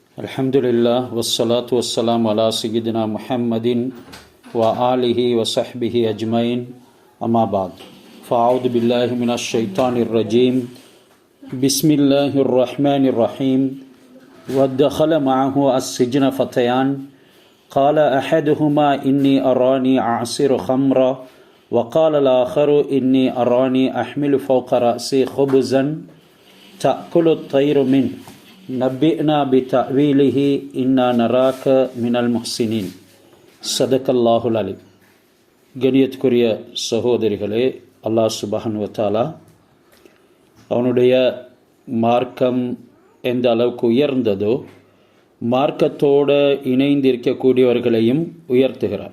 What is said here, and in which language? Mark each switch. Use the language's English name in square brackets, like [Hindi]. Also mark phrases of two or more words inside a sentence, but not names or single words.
[Arabic] الحمد لله والصلاة والسلام على سيدنا محمد وآله وصحبه أجمعين أما بعد. فأعوذ بالله من الشيطان الرجيم. بسم الله الرحمن الرحيم. ودخل معه السجن فتيان. قال أحدهما إني أراني أعصر خمرا وقال الآخر إني أراني أحمل فوق رأسي خبزا تأكل الطير منه نبئنا بتأويله إنا نراك من المحسنين. صدق الله العليم. [Tamil] கண்ணியத்துக்குரிய சகோதரிகளே, அல்லாஹ் [Arabic] سبحانه وتعالى [Tamil] அவனுடைய மார்க்கம் எந்த அளவுக்கு உயர்ந்ததோ மார்க்கத்தோடு இணைந்திருக்கக்கூடியவர்களையும் உயர்த்துகிறார்.